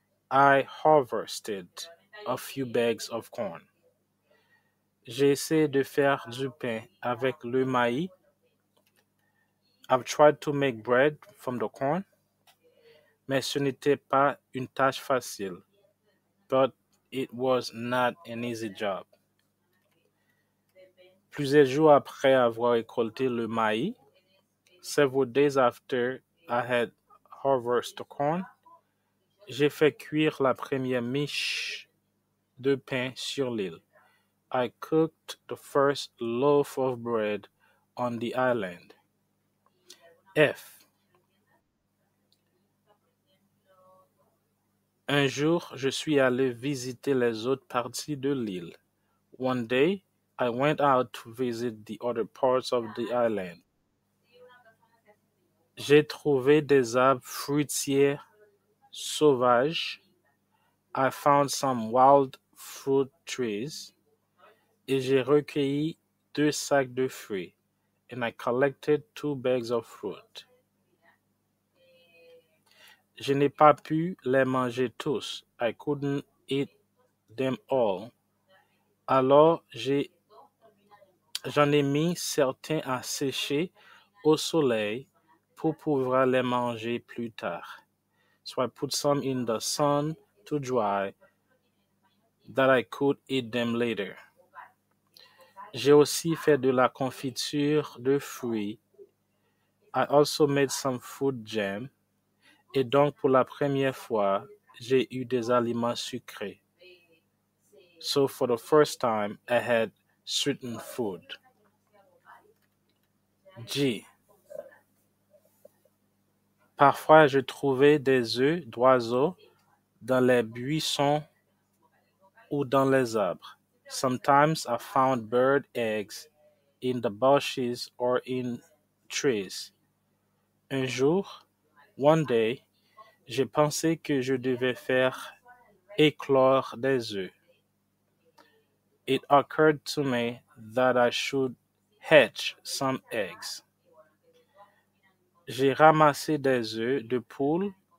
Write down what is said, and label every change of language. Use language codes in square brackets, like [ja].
[en] I harvested a few bags of corn. [fr] J'ai essayé de faire du pain avec le maïs. [en] I've tried to make bread from the corn, [fr] mais ce n'était pas une tâche facile. [en] But it was not an easy job. [fr] Plusieurs jours après avoir récolté le maïs, [en] several days after I had harvested the corn, [fr] j'ai fait cuire la première miche de pain sur l'île. [en] I cooked the first loaf of bread on the island. F. [fr] Un jour, je suis allé visiter les autres parties de l'île. [en] One day, I went out to visit the other parts of the island. [fr] J'ai trouvé des arbres fruitiers sauvages. [en] I found some wild fruit trees. [fr] Et j'ai recueilli 2 sacs de fruits. [en] And I collected 2 bags of fruit. [fr] Je n'ai pas pu les manger tous. [en] I couldn't eat them all. [fr] Alors j'en ai mis certains à sécher au soleil pour pouvoir les manger plus tard. [en] So I put some in the sun to dry that I could eat them later. [fr] J'ai aussi fait de la confiture de fruits. [en] I also made some fruit jam. [fr] Et donc, pour la première fois, j'ai eu des aliments sucrés. [en] So, for the first time, I had sweetened food. G. [fr] Parfois, je trouvais des œufs d'oiseaux dans les buissons ou dans les arbres. [en] Sometimes I found bird eggs in the bushes or in trees. [fr] Un jour, [en] one day, [fr] j'ai pensé que je devais faire éclore des œufs. [en] It occurred to me that I should hatch some eggs. [fr] J'ai ramassé des œufs de poule